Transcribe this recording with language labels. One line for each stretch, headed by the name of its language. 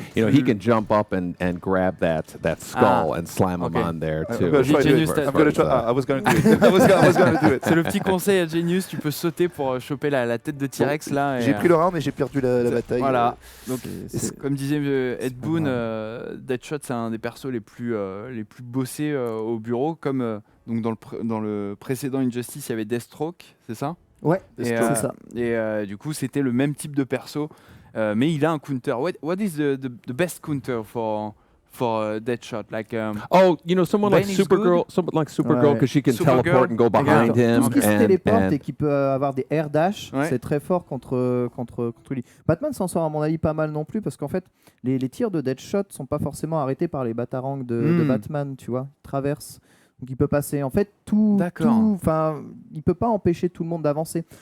English: He can jump up and grab that skull and slam him on there too. I was going to do it. I was going to do it.
French: C'est le petit conseil à Genius. Tu peux sauter pour choper la tête de T-Rex là. J'ai pris le round, mais j'ai perdu la bataille. Voilà. Donc, comme disait Ed Boon, Deadshot c'est un des persos les plus bossés au bureau, comme donc dans le précédent Injustice, il y avait Deathstroke, c'est ça? Ouais, c'est ça. Et du coup, c'était le même type de perso, mais il a un counter.
English: What is the best counter for Deadshot? Like someone like Supergirl, because she can teleport and go behind him.
French: Tout ce qui se téléporte et qui peut avoir des air dash, c'est très fort contre lui. Batman s'en sort à mon avis pas mal non plus, parce qu'en fait, les tirs de Deadshot sont pas forcément arrêtés par les batarangs de Batman, tu vois, ils traversent. Donc il peut passer, en fait, il peut pas empêcher tout le monde d'avancer.